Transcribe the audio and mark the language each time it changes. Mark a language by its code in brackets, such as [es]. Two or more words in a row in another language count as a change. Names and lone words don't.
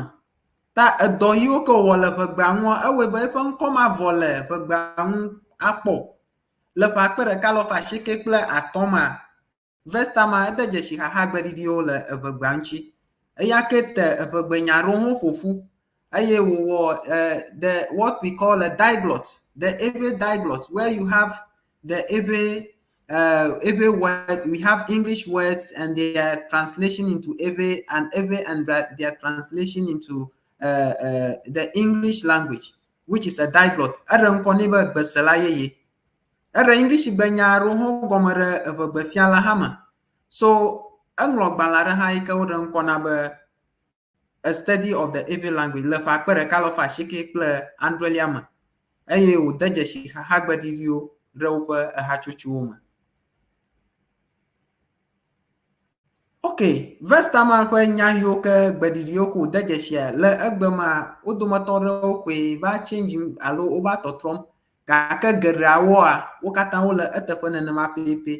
[ee] Ta edɔ yiwo ke wɔ le eʋegbea ŋua ewoe be eƒe ŋkɔ mavɔ le eʋegbea ŋu akpɔ. Le ƒe 1995 mea Westermann ede dzesi xaxa gbeɖiɖiwo le eʋegbea ŋuti. Eya ke te eʋegbe nya aɖewo ƒoƒu eye wòwɔ [en] what we call a diglot, the Ewe diglot, where you have the Ewe word, we have English words and their translation into Ewe and their translation into the English language, which is a diglot. [ee] Ere ŋkɔ nɛ be gbesela yeye. Ere English benya aɖewo hã gɔme ɖe eʋegbefiala hã me. So eŋlɔ gbalẽ aɖe hã yi ke woɖe ŋkɔ na be [en] a study of the Ewe language [ee] le ƒe 1990 me eye wòde dzesi xaxa gbeɖiɖiwo ɖe woƒe ehatsotsowo me. Okay, vestama ƒe nyahiwo ke gbedidiwo ko de dzesi le egbe ma wo dometɔ ɖewo koe va change alo wo va tɔtrɔm gake geɖeawoa wo katã wo le eteƒe nenema pɛpɛ.